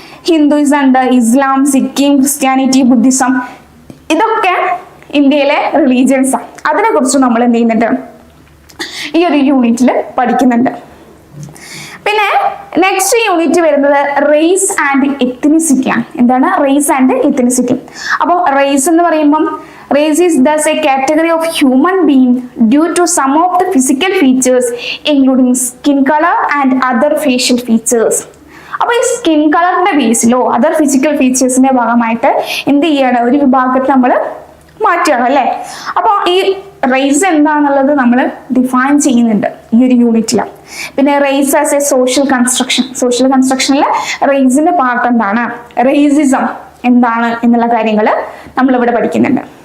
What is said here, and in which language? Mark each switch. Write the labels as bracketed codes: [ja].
[ml] Hinduism ഉണ്ട്, ഇസ്ലാം, Sikkim, Christianity, Buddhism, ഇതൊക്കെ ഇന്ത്യയിലെ റിലീജിയൻസ് ആണ്. അതിനെ കുറിച്ച് നമ്മൾ എന്ത് ചെയ്യുന്നുണ്ട്, ഈ ഒരു യൂണിറ്റിൽ പഠിക്കുന്നുണ്ട്. പിന്നെ നെക്സ്റ്റ് യൂണിറ്റ് വരുന്നത് റേസ് ആൻഡ് എത്നിസിറ്റി ആണ്. എന്താണ് റേസ് ആൻഡ് എത്നിസിറ്റി? അപ്പോൾ റേസ് എന്ന് പറയുമ്പം [en] race is thus a category of human being due to some of the physical features including skin color and other facial features. [ml] അപ്പോൾ ഈ skin കളറിന്റെ ബേസിലോ other physical ഫീച്ചേഴ്സിന്റെ ഭാഗമായിട്ട് എന്ത് ചെയ്യാണ്, ഒരു വിഭാഗത്തെ നമ്മൾ മാറ്റുകയാണ് അല്ലേ. അപ്പോൾ ഈ റേസ് എന്താണെന്നുള്ളത് നമ്മൾ ഡിഫൈൻ ചെയ്യുന്നുണ്ട് ഈ ഒരു യൂണിറ്റിലാണ്. പിന്നെ raise as A social കൺസ്ട്രക്ഷനിൽ റേസിന്റെ part എന്താണ്, റേസിസം എന്താണ് എന്നുള്ള കാര്യങ്ങൾ നമ്മളിവിടെ പഠിക്കുന്നുണ്ട്.